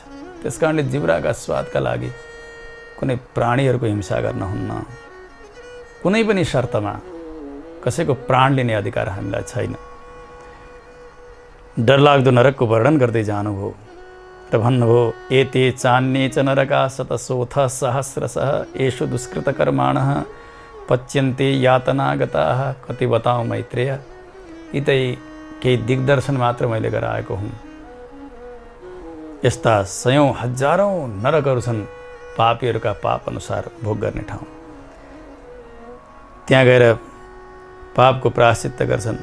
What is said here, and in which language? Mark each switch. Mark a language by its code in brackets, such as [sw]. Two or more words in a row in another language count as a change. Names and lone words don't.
[ne] त्यस कारणले जिब्राका स्वादका लागि कुनै प्राणीहरूको हिंसा गर्न हुन्न। कुनै पनि शर्तमा कसैको प्राण लिने अधिकार हामीलाई छैन। डरलाग्दो नरकको वर्णन गर्दै जानुभयो र भन्नुभयो, [sa] एते चान्ये च नरका शतशोथ सहस्रशः येषु दुष्कृतकर्माणः पच्यन्ते यातनागताः। [ne] कति बताऊँ मैत्रेय, यी त केही दिग्दर्शन मात्र मैले गराएको हुँ। यस्ता सयौं हजारौं नरकहरू छन् पापीहरूका पाप अनुसार भोग गर्ने ठाउँ। त्यहाँ गएर पापको प्रायश्चित्त गर्छन्।